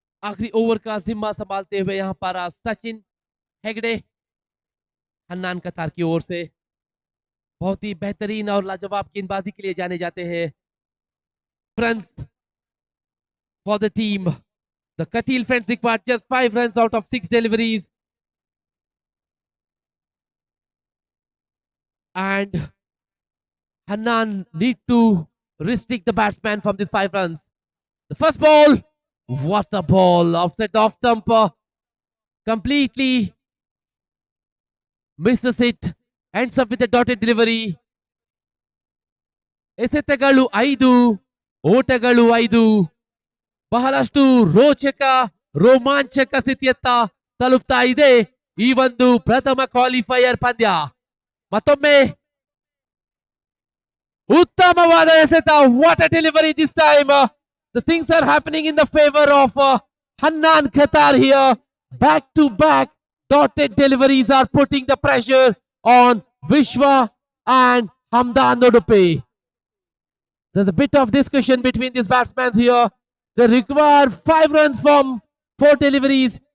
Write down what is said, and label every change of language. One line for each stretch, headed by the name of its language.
Hindi: आखिरी ओवर का जिम्मा संभालते हुए यहाँ पर सचिन हेगड़े हन्नान कतार की ओर से बहुत ही बेहतरीन और लाजवाब गेंदबाजी के लिए जाने जाते हैं।
English: Runs for the team the Kateel Friends required just 5 runs out of 6 deliveries and Hannan need to restrict the batsman from these 5 runs. The first ball, what a ball, offset off stump, completely misses it, ends up with a dotted delivery.
Kannada: ಎಸೆತಗಳು 5 ಓಟಗಳು 5 ಬಹಳಷ್ಟು ರೋಮಾಂಚಕ ಸ್ಥಿತಿಯತ್ತ ತಲುಪ್ತಾ ಇದೆ ಈ ಒಂದು ಪ್ರಥಮ qualifier ಪಂದ್ಯ। ಮತ್ತೊಮ್ಮೆ ಉತ್ತಮವಾದ ಎಸೆತ,
English: What a delivery this time. The things are happening in the favor of Hannan Qatar here. Back to back dotted deliveries are putting the pressure on Vishwa and Hamdan Nodupe. There's a bit of discussion between these batsmen here. They require 5 runs from 4 deliveries.